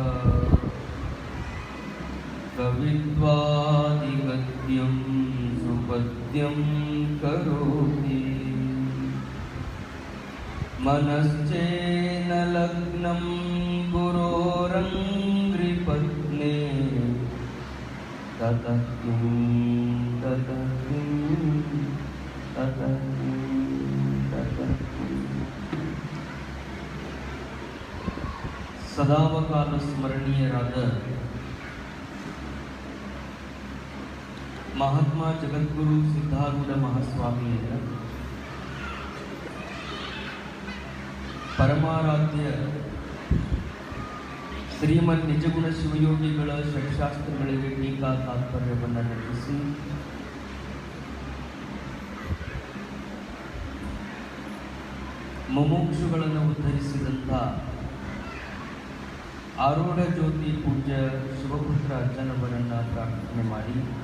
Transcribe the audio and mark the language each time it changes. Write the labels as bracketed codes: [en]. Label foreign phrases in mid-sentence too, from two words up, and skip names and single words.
[sa] कवित्वादिगद्यं सुपद्यं करोति मनश्चेन लग्नं गुरोरङ्घ्रिपद्मे ततः किं ततः किं ततः किं ततः किं. [kn] ಸದಾವಕಾಲ ಸ್ಮರಣೀಯರಾದ ಮಹಾತ್ಮ ಜಗದ್ಗುರು ಸಿದ್ಧಾರೂಢ ಮಹಾಸ್ವಾಮಿಯವರ ಪರಮಾರಾಧ್ಯ ಶ್ರೀಮನ್ ನಿಜಗುಣ ಶಿವಯೋಗಿಗಳ ಷಟ್ಶಾಸ್ತ್ರಗಳಿಗೆ ಟೀಕಾ ತಾತ್ಪರ್ಯವನ್ನು ರಚಿಸಿ ಮುಮುಕ್ಷುಗಳನ್ನು ಉದ್ಧರಿಸಿದಂಥ ಆರೂಢ ಜ್ಯೋತಿ ಪೂಜ್ಯ ಶಿವಪುತ್ರ ಅಜ್ಜನವರನ್ನು ಪ್ರಾರ್ಥನೆ ಮಾಡಿ